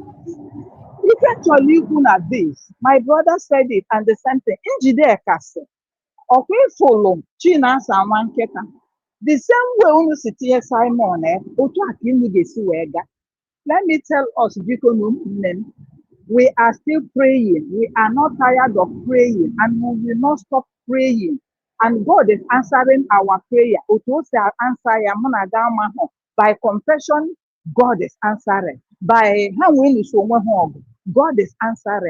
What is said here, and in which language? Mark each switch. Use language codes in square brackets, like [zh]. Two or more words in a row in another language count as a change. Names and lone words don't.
[ig] Ife chọrọ ikwu na [en] this my brother said it and the same thing [ig] Njideka sị ọkwa ịfụlụ chi na-asa nwa nkịta [en] the same way [ig] unu si tinye Simon otu a ka unu ga-esi wee ga. [en] Let me tell us [ig] biko na ụmụnne m [en] we are still praying. We are not tired of praying and we will not stop praying. And God is answering our prayer. By confession, God is answering. By God is answering.